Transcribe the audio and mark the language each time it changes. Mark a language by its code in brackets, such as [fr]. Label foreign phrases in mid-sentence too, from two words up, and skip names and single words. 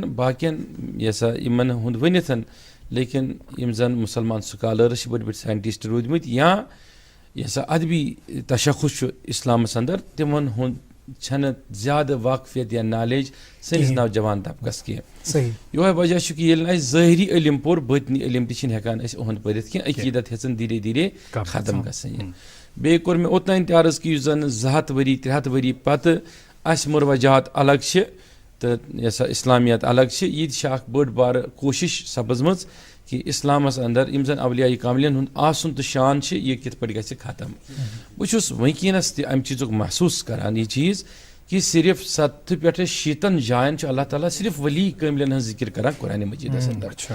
[ks] باقین یہِ ہسا یِمن ہُنٛد ؤنِتھ لیکن یِم زن مُسلمان سکالٲرٕس چھِ بٔڑۍ بٔڑۍ ساینٹِسٹ روٗدمٕتۍ یا یہِ ہسا ادبی تشخُص چھُ اسلامس اندر تِمن ہُنٛد چھنہٕ زیادٕ واقفیت یا نالیج سٲنِس نوجوان طبقس کینٛہہ یِہوے وجہ چھُ کہِ ییٚلہِ نہٕ اَسہِ ظٲہری علم پوٚر بٲطنی علم تہِ چھِنہٕ ہٮ۪کان أسۍ اُہُنٛد پٔرِتھ کینٛہہ عقیٖدت ہیٚژن دھیرے دھیرے ختم گژھٕنۍ بیٚیہِ کوٚر مےٚ اوٚتانۍ تہِ عرض کہِ یُس زن 200 ؤری 300 ؤری پتہٕ اَسہِ مُروجات الگ چھِ تہٕ یہِ ہسا اسلامیت الگ چھِ یہِ تہِ چھِ اکھ بٔڑ بارٕ کوٗشش سپٕزمٕژ کہِ اسلامس اندر یِم زن اولیاء کاملین ہُنٛد آسُن تہٕ شان چھِ یہِ کِتھ پٲٹھۍ گژھِ ختم بہٕ چھُس وٕنکیٚنس تہِ امہِ چیٖزُک محسوٗس کران یہِ چیٖز کہِ صرف 70 پٮ۪ٹھٕ 100 جاین چھُ اللہ تعالیٰ صرف ولی کٲملین ہٕنٛز ذِکر کران قرآنِ مجیٖدس اندر